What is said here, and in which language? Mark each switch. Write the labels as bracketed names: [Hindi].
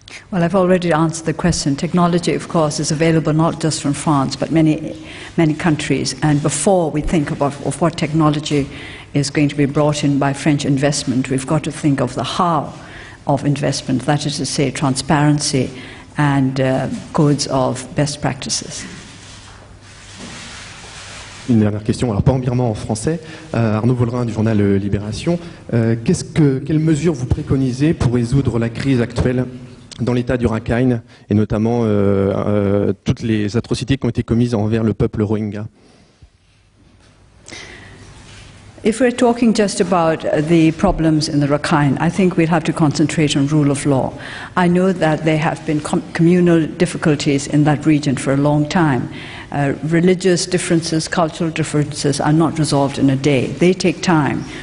[English] Well, I've already answered the question. Technology, of course, is available not just from France, but many countries. And before we think of what technology is going to be brought in by French investment, we've got to think of the how of investment, that is to say transparency and codes of best practices. [French] Une dernière question, alors pas en birman, en français. Arnaud Vollerin du journal Libération. Quelles mesures vous préconisez pour résoudre la crise actuelle dans l'état du Rakhine et notamment toutes les atrocités qui ont été commises envers le peuple Rohingya? [English] If we're talking just about the problems in the Rakhine, I think we'll have to concentrate on rule of law. I know that there have been communal difficulties in that region for a long time. Religious differences, cultural differences are not resolved in a day. They take time.